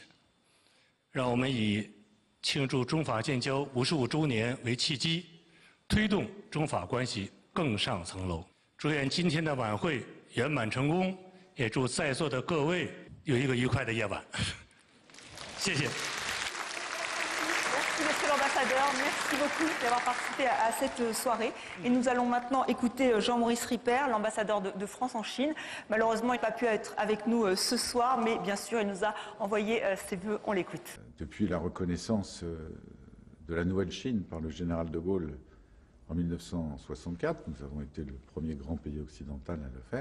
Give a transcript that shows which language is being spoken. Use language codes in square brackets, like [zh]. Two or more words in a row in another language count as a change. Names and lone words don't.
[zh] 让我们以庆祝中法建交55周年为契机，推动中法关系更上层楼。祝愿今天的晚会圆满成功，也祝在座的各位有一个愉快的夜晚。谢谢。 [fr] Merci Monsieur l'ambassadeur, merci beaucoup d'avoir participé à cette soirée. Et nous allons maintenant écouter Jean-Maurice Ripper, l'ambassadeur de France en Chine. Malheureusement, il n'a pas pu être avec nous ce soir, mais bien sûr, il nous a envoyé ses vœux. On l'écoute. Depuis la reconnaissance de la nouvelle Chine par le général de Gaulle en 1964, nous avons été le premier grand pays occidental à le faire.